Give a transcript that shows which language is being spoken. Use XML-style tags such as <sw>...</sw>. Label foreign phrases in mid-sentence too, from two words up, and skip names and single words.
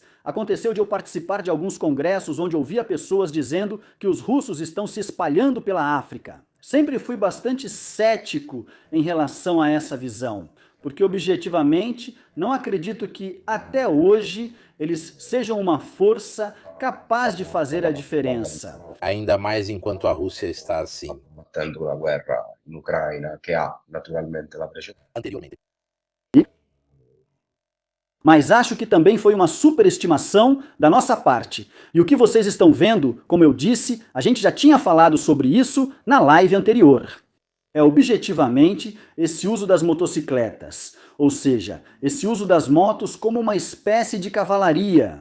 <pt>Aconteceu de eu participar de alguns congressos onde ouvia pessoas dizendo que os russos estão se espalhando pela África. Sempre fui bastante cético em relação a essa visão, porque objetivamente não acredito que até hoje eles sejam uma força capaz de fazer a diferença. Ainda mais enquanto a Rússia está assim.</pt> <it>combattendo la guerra in Ucraina, che ha naturalmente la precedenza.</it> <pt>Anteriormente. Mas acho que também foi uma superestimação da nossa parte. E o que vocês estão vendo, como eu disse, a gente já tinha falado sobre isso na live anterior. É objetivamente esse uso das motocicletas, ou seja, esse uso das motos como uma espécie de cavalaria.</pt>